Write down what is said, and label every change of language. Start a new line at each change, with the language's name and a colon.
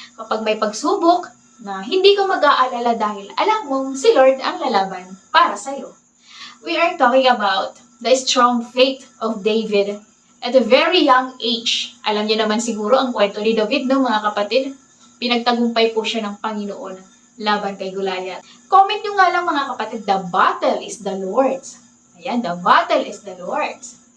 Filipino: Kapag may pagsubok, na hindi ka mag-aalala dahil alam mong si Lord ang lalaban para sa'yo.
English: We are talking about the strong faith of David at a very young age.
Filipino: Alam niyo naman siguro ang kwento ni David, no mga kapatid? Pinagtagumpay po siya ng Panginoon laban kay Goliath. Comment nyo nga lang mga kapatid,
English: the battle is the Lord's. Ayan, the battle is the Lord's.